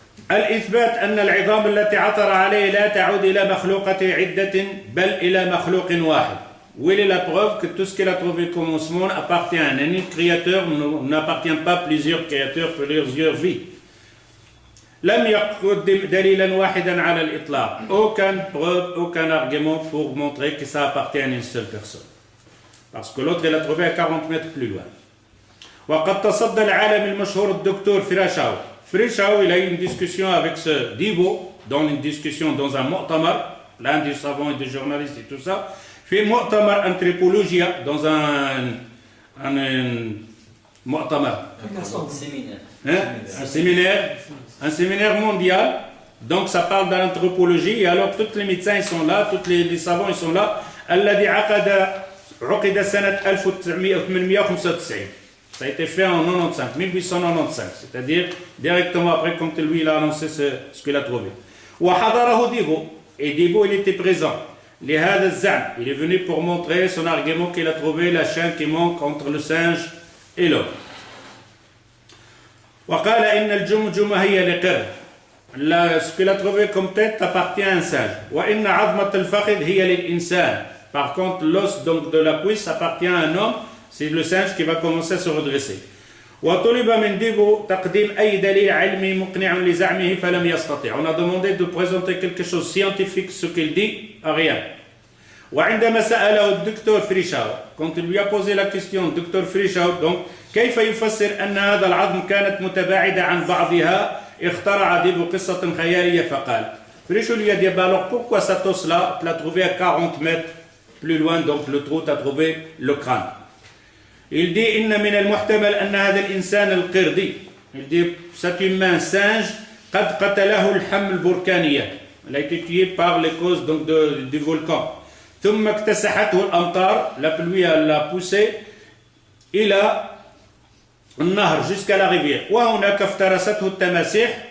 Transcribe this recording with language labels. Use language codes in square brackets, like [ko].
[ar] الإثبات أن العظام التي عثر عليه لا تعود إلى مخلوقة عدة بل إلى مخلوق واحد. [fr] Où est la preuve que tout ce qu'il a trouvé comme ossement appartient à un unique créateur, n'appartient pas à plusieurs créateurs, plusieurs vies. [ar] لم يقدم دليلا واحدا على الإطلاق. [fr] Aucune preuve, aucun argument pour montrer que ça appartient à une seule personne. Parce que l'autre il l'a trouvé à 40 mètres plus loin. [ar] وقد تصدى العالم المشهور الدكتور فراشاو. [fr] Frischau, il a eu une discussion avec ce Dibo, dans une discussion dans un mu'tamar, plein de savants et de journalistes et tout ça, fait mu'tamar anthropologia dans un mu'tamar. Un séminaire mondial. Donc ça parle de l'anthropologie et alors tous les médecins ils sont là, tous les savants ils sont là. [ar] الذي عقد عقد سنة 1895. [fr] Ça a été fait en 95, 1895, c'est-à-dire directement après quand lui il a annoncé ce qu'il a trouvé. [ar] وحضره ديبو, [fr] et Debo il était présent. [ar] لهذا الزعم, [fr] il est venu pour montrer son argument qu'il a trouvé la chaîne qui manque entre le singe et l'homme. [ar] وقال إن الجمجمة هي لقرد. [fr] Ce qu'il a trouvé comme tête appartient à un singe. [ar] وإن عظمة الفخذ هي للإنسان. [fr] Par contre, l'os donc de la cuisse appartient à un homme. C'est le singe qui va commencer à se redresser. [ar] وطلب من ديبو تقديم أي دليل علمي مقنع لزعمه فلم يستطع. [fr] On a demandé de présenter quelque chose de scientifique, ce qu'il dit, rien. [ar] وعندما سأله الدكتور فريشاو, [fr] quand il lui a posé la question, [ar] الدكتور فريشاو, donc كيف يفسر أن هذا العظم كانت متباعدة عن بعضها, اخترع ديبو قصة خيالية فقال. [fr] Frischau lui a dit, bah alors pourquoi cet os-là, tu l'as trouvé à 40 mètres plus loin, donc le trou, tu as trouvé le crâne. Il dit, [ar] إن من المحتمل أن هذا الإنسان القردي. [fr] Il dit, cet humain singe, [ar] قد قتله الحمل البركانية. [fr] Il a été tué par les causes donc du volcan. [ar] ثم اكتسحته الأمطار, [fr] la pluie l'a poussé [ar] إلى النهر [fr] jusqu'à la rivière. [ar] وهناك افترسته التماسيح.